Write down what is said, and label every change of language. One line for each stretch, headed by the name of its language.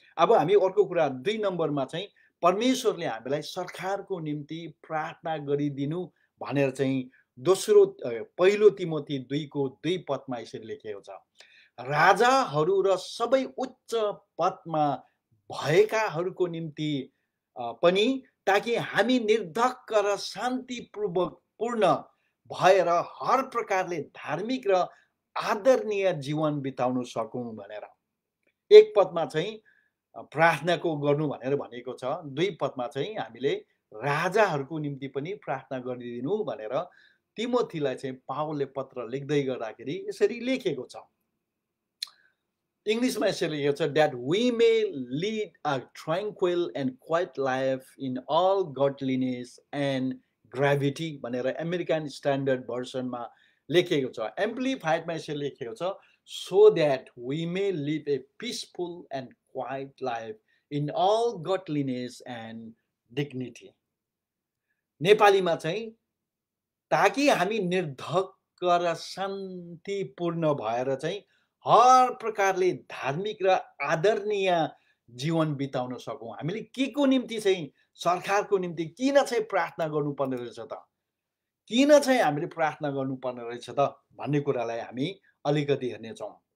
Nepali: अब हामी अर्को कुरा 2 नम्बरमा चाहिँ परमेश्वरले हामीलाई सरकारको निम्ति प्रार्थना गरिदिनु भनेर चाहिँ पहिलो तिमोथी 2:2 पदमा यसरी लेखेको छ, राजाहरू र सबै उच्च पदमा भएकाहरूको निम्ति पनि, ताकि हामी निर्धक्क र शान्तिपूर्ण भएर हर प्रकारले धार्मिक र आदरणीय जीवन बिताउन सकौँ भनेर। एक पदमा चाहिँ प्रार्थनाको गर्नु भनेर भनेको छ, 2 पदमा चाहिँ हामीले राजाहरूको निम्ति पनि प्रार्थना गरिदिनु भनेर तिमोथीलाई चाहिँ पावलले पत्र लेख्दै गर्दाखेरि यसरी लेखेको छ। इङ्ग्लिसमा यसरी लेखेको छ,
English: that we may lead a tranquil and quiet life in all godliness and gravity
Nepali: भनेर अमेरिकन स्ट्यान्डर्ड भर्सनमा लेखेको छ। एम्प्लिफाइडमा यसरी लेखेको छ,
English: so that we may live a peaceful and quiet life in all godliness and dignity।
Nepali: नेपालीमा चाहिँ ताकि हामी निर्धक्क र शान्तिपूर्ण भएर चाहिँ हर प्रकारले धार्मिक र आदरणीय जीवन बिताउन सकौँ। हामीले के को निम्ति चाहिँ सरकारको निम्ति किन चाहिँ प्रार्थना गर्नुपर्ने रहेछ त, किन चाहिँ हामीले प्रार्थना गर्नुपर्ने रहेछ त भन्ने कुरालाई हामी अलिकति हेर्नेछौँ।